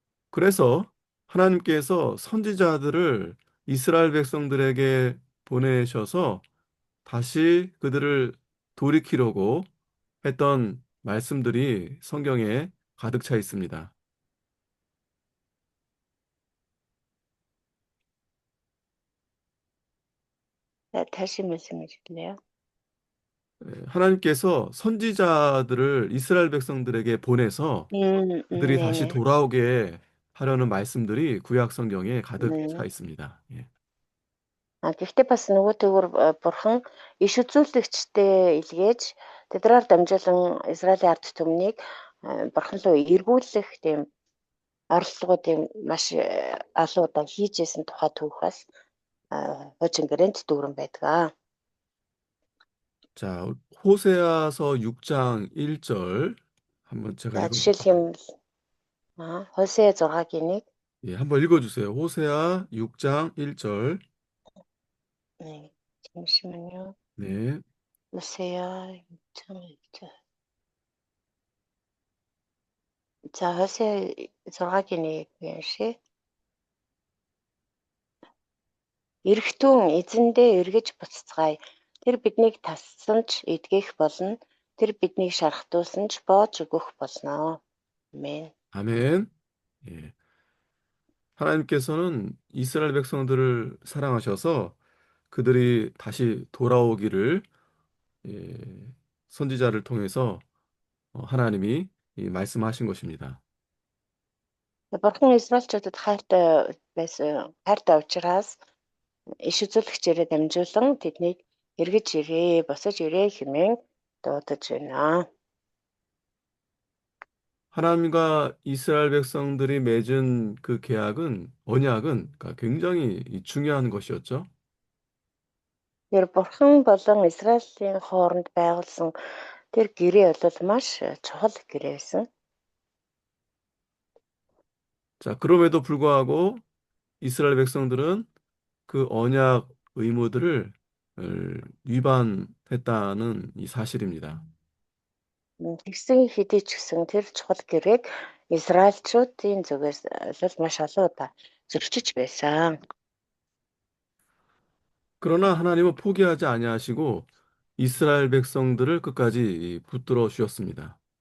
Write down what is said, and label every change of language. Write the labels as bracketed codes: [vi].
[ko] 그래서 하나님께서 선지자들을 이스라엘 백성들에게 보내셔서 다시 그들을 돌이키려고 했던 말씀들이 성경에 가득 차 있습니다. 다시 말씀해 주실래요? 하나님께서 선지자들을 이스라엘 백성들에게 보내서 그들이 다시 네네. 돌아오게 하려는 말씀들이 구약 성경에 가득 차 네. 있습니다. 예. [mn] Гэхдээ бас нөгөө төгөр бурхан иш үзүүлэгчтэй илгээж тэдрээр дамжуулан Израилийн ард түмнийг бурхан руу эргүүлэх тийм оролдлогуудыг маш олон удаа хийжсэн тухай түүхээс хуучин гэрээнд дүүрэн байдаг. [ko] 자, 호세아서 6장 1절 한번 제가 [mn] За [ko] 읽어볼게요. [mn] жишээлх юм бол Хосea 6-гийн 1 [ko] 예, 한번 읽어주세요. 호세아 6장 1절. 잠시만요. 네, [mn] Хосea 6. За Хосea 6-гийн 1 уншия. Эрэгтүүн эзэндээ эргэж буцацгаая. Тэр биднийг тассан ч эдгэх болно. Тэр биднийг шархтуулсан ч боож өгөх болно. [ko] 아멘. 아멘. 예. 하나님께서는 이스라엘 백성들을 사랑하셔서 그들이 다시 돌아오기를 예, 선지자를 통해서 하나님이 말씀하신 것입니다. [mn] Бурхан Израильчуудад хайртай учраас иш үзүүлэгчээрээ дамжуулан тэднийг эргэж ирээ, босож ирээ хэмээн дуудаж байна. [ko] 하나님과 이스라엘 백성들이 맺은 그 계약은 언약은 그러니까 굉장히 중요한 것이었죠. [mn] Тэр бурхан болон Израилийн хооронд байгуулсан тэр гэрээ бол маш чухал гэрээ байсан. [ko] 자, 그럼에도 불구하고 이스라엘 백성들은 그 언약 의무들을 위반했다는 이 사실입니다. [mn] Тэгсэн хэдий ч гэсэн тэр чухал гэрээг Израильчуудын зүгээс л маш олон удаа зөрчиж байсан. [ko] 그러나 하나님은 포기하지 아니하시고 이스라엘 백성들을 끝까지 붙들어 주셨습니다.